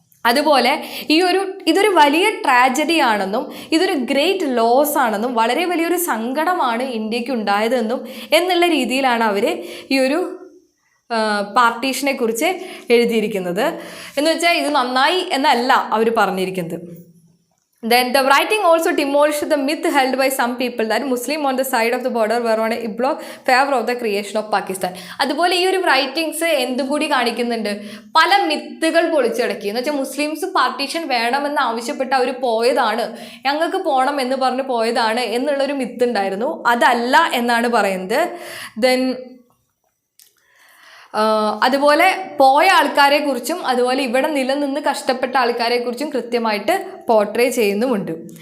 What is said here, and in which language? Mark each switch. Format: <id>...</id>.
<ml>അതുപോലെ ഇതൊരു വലിയ ട്രാജഡി ആണെന്നും ഇതൊരു ഗ്രേറ്റ് ലോസ് ആണെന്നും വളരെ വലിയൊരു സങ്കടമാണ് ഇന്ത്യക്ക് ഉണ്ടായതെന്നും എന്നുള്ള രീതിയിലാണ് അവർ ഈ ഒരു പാർട്ടീഷനെ കുറിച്ച് എഴുതിയിരിക്കുന്നത്. എന്ന് വെച്ചാൽ ഇത് നന്നായി എന്നല്ല അവർ പറഞ്ഞിരിക്കുന്നത്.</ml> <en>Then the writing also demolished the myth held by some people that Muslim on the side of the border were on a block favor of the creation of Pakistan.</en> <ml>അതുപോലെ ഈ ഒരു റൈറ്റിങ്സ് എന്തും കൂടി കാണിക്കുന്നുണ്ട്, പല മിത്തുകൾ പൊളിച്ചടക്കി. എന്ന് വെച്ചാൽ മുസ്ലിംസ് പാർട്ടീഷൻ വേണമെന്ന് ആവശ്യപ്പെട്ട് അവർ പോയതാണ്, ഞങ്ങൾക്ക് പോകണം എന്ന് പറഞ്ഞ് പോയതാണ് എന്നുള്ളൊരു മിത്ത് ഉണ്ടായിരുന്നു. അതല്ല എന്നാണ് പറയുന്നത്. ദെൻ അതുപോലെ പോയ ആൾക്കാരെ കുറിച്ചും അതുപോലെ ഇവിടെ നിലനിന്ന് കഷ്ടപ്പെട്ട ആൾക്കാരെ കുറിച്ചും കൃത്യമായിട്ട് പോർട്രേ ചെയ്യുന്നുമുണ്ട്.</ml>